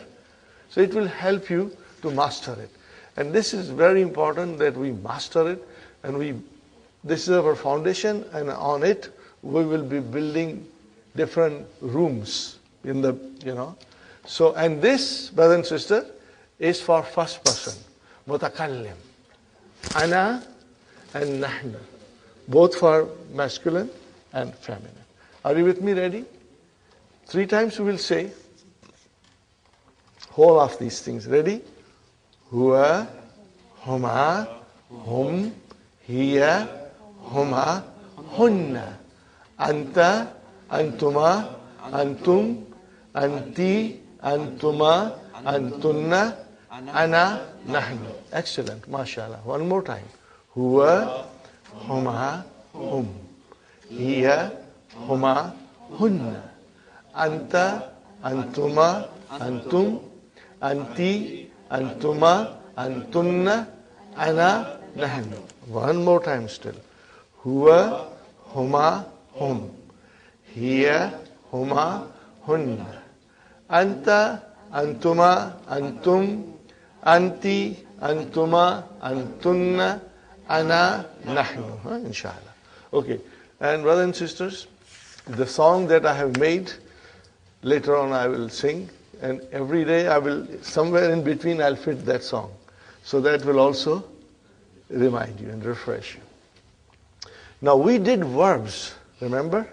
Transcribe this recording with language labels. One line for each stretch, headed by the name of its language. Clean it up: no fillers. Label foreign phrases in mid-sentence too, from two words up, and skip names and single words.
English: So it will help you to master it. And this is very important that we master it, and this is our foundation, and on it we will be building different rooms in the, So, and this, brother and sister, is for first person, mutakallim. Ana and nahnu, both for masculine and feminine. Are you with me? Ready? 3 times we will say whole of these things. Ready?
Arabic: هو هما هم هي هما, hunna. أنت أنتما أنتم أنت أنتما أنتن أنا نحن.
English: Excellent, mashallah. One more time.
Arabic: هو هما هم هي هما, hunna. أنت أنتما أنتم أنت أنتما أنتن أنا نحن.
English: One more time still.
Arabic: هو هما هم. هي هما, hunna. أنت أنتما أنتم أنت أنتما أنتن أنا نحن.
English: Inshallah. Okay. And brothers and sisters, the song that I have made, later on I will sing, and every day I will, somewhere in between I'll fit that song. So that will also remind you and refresh you. Now we did verbs, remember?